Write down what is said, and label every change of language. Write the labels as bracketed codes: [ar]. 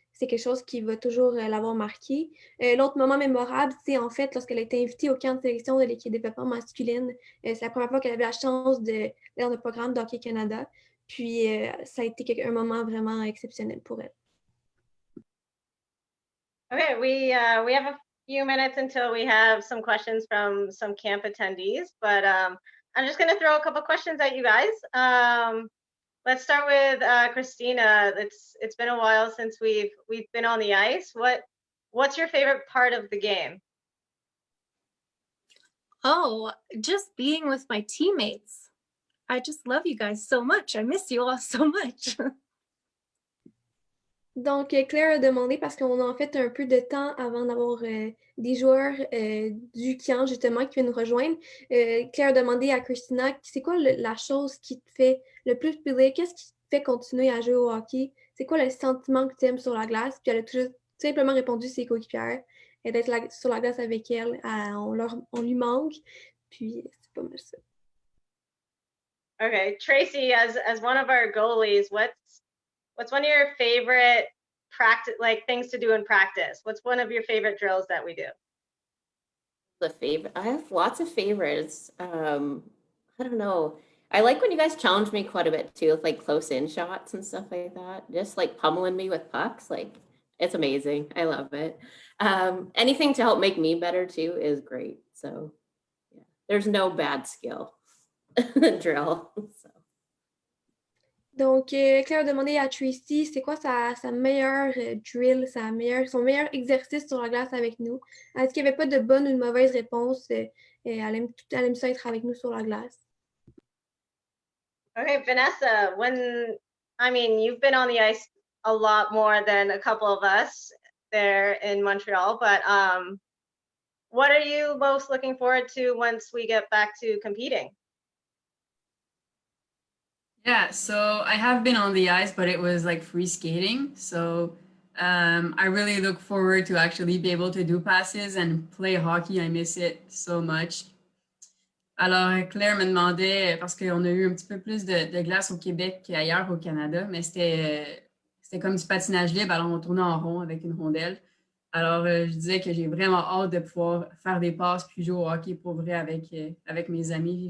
[fr] C'est quelque chose qui va toujours l'avoir marqué. L'autre moment mémorable, c'est en fait lorsqu'elle a été invitée au camp de sélection de l'équipe de développement masculine. C'est la première fois qu'elle avait la chance d'aller dans le programme d'Hockey Canada. Puis ça a été un moment vraiment exceptionnel pour elle. [en] Okay, we have a few minutes until we have some questions from some camp attendees, but I'm just going to throw a couple questions at you guys. Let's start with Christina. It's been a while since we've been on the ice. What's your favorite part of the game? Oh, just being with my teammates. I just love you guys so much. I miss you all so much. [fr] Donc, Claire a demandé, parce qu'on a en fait un peu de temps avant d'avoir des joueurs du camp, justement, qui viennent nous rejoindre. Claire a demandé à Christina, c'est quoi la chose qui te fait le plus plaisir? Qu'est-ce qui te fait continuer à jouer au hockey? C'est quoi le sentiment que tu aimes sur la glace? Puis elle a tout simplement répondu ses coéquipières. Et d'être sur la glace avec elle, on lui manque. Puis, c'est pas mal ça. [en] Okay, Tracey, as one of our goalies, what's one of your favorite practice, like things to do in practice? What's one of your favorite drills that we do? I have lots of favorites. I don't know. I like when you guys challenge me quite a bit too, with like close in shots and stuff like that. Just like pummeling me with pucks, like it's amazing. I love it. Anything to help make me better too is great. So yeah, there's no bad skill drill. So. [fr] Donc, Claire a demandé à Tracey, c'est quoi sa meilleure drill, son meilleur exercice sur la glace avec nous. Est-ce qu'il n'y avait pas de bonne ou de mauvaise réponse? Et elle aime ça être avec nous sur la glace. [en] Okay, Vanessa, you've been on the ice a lot more than a couple of us there in Montreal, but what are you most looking forward to once we get back to competing? Yeah, so I have been on the ice, but it was like free skating. So I really look forward to actually be able to do passes and play hockey. I miss it so much. [fr] Alors, Claire me demandait, parce qu'on a eu un petit peu plus de glace au Québec qu'ailleurs au Canada, mais c'était comme du patinage libre, alors on tournait en rond avec une rondelle. Alors, je disais que j'ai vraiment hâte de pouvoir faire des passes puis jouer au hockey pour vrai avec mes amis.